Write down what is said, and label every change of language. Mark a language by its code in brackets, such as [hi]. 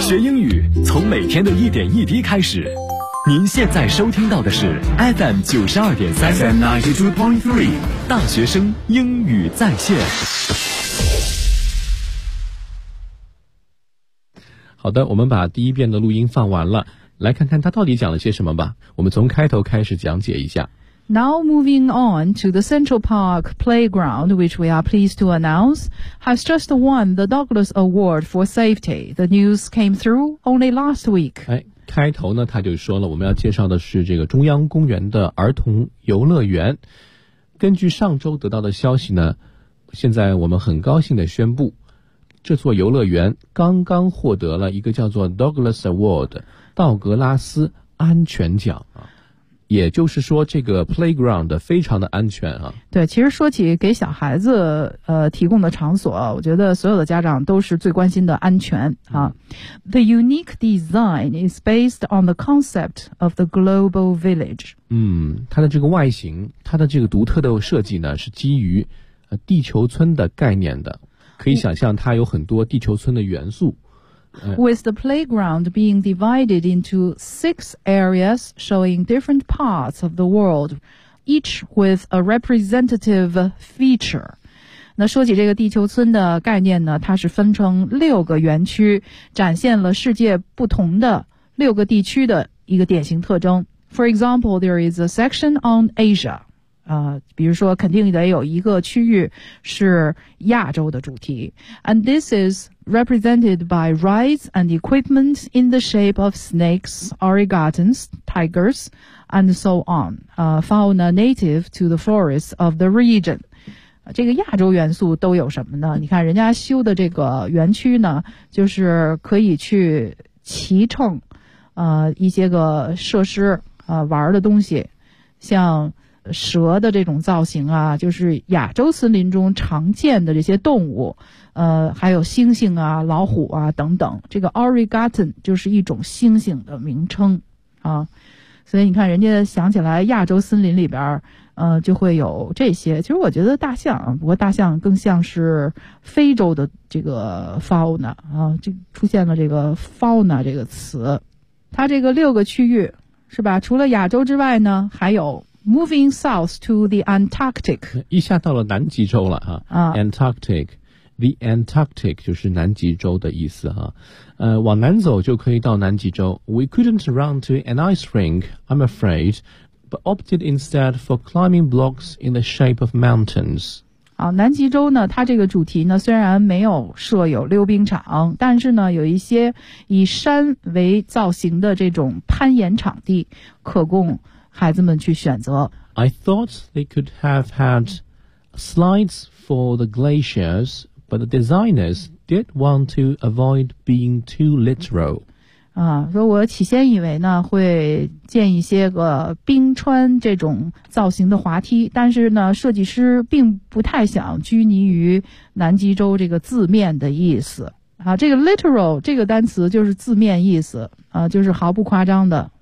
[zh] 学英语从每天的一点一滴开始。您现在收听到的是 FM92.3 FM92.3 大学生英语在线。好的，我们把第一遍的录音放完了，来看看他到底讲了些什么吧。我们从开头开始讲解一下。 [en] Now moving on to the Central Park Playground, which we are pleased to announce, has just won the Douglas Award for Safety. The news came through only last week. [zh] 哎，开头呢，他就说了，我们要介绍的是这个中央公园的儿童游乐园。根据上周得到的消息呢，现在我们很高兴地宣布，这座游乐园刚刚获得了一个叫做 Douglas Award, 道格拉斯安全奖啊。也就是说这个 playground 非常的安全啊。对，其实说起给小孩子提供的场所，我觉得所有的家长都是最关心的安全啊。 [en] The unique design is based on the concept of the global village. [zh] 它的这个外形，它的这个独特的设计呢，是基于地球村的概念的。可以想象它有很多地球村的元素。 [en] With the playground being divided into 6 areas showing different parts of the world, each with a representative feature. [zh] 那说起这个地球村的概念呢，它是分成六个园区，展现了世界不同的六个地区的一个典型特征。 [en] For example, there is a section on Asia. [zh] 比如说肯定得有一个区域是亚洲的主题。 [en] And this is... represented by rides and equipment in the shape of snakes, origatons, tigers, and so on, fauna native to the forests of the region. [zh] 这个亚洲元素都有什么呢？你看人家修的这个园区呢，就是可以去骑乘一些个设施玩的东西，像蛇的这种造型啊，就是亚洲森林中常见的这些动物，还有猩猩啊、老虎啊等等。这个 origaton 就是一种猩猩的名称啊，所以你看人家想起来亚洲森林里边，就会有这些。其实我觉得大象，不过大象更像是非洲的这个 fauna 啊，这出现了这个 fauna 这个词。它这个六个区域是吧？除了亚洲之外呢，还有。 [en] Moving south to the Antarctic. [zh] 一下到了南极洲了啊。 [en] Antarctic. The Antarctic [zh] 就是南极洲的意思啊。往南走就可以到南极洲。 [en] We couldn't run to an ice rink, I'm afraid, but opted instead for climbing blocks in the shape of mountains. [zh] 好，南极洲呢，它这个主题呢，虽然没有设有溜冰场，但是呢，有一些以山为造型的这种攀岩场地可供孩子们去选择。 [en] I thought they could have had slides for the glaciers, but the designers did want to avoid being too literal. [zh] 说我起先以为呢会建一些个冰川这种造型的滑梯，但是呢设计师并不太想拘泥于南极洲这个字面的意思。这个 literal 这个单词就是字面意思，就是毫不夸张的。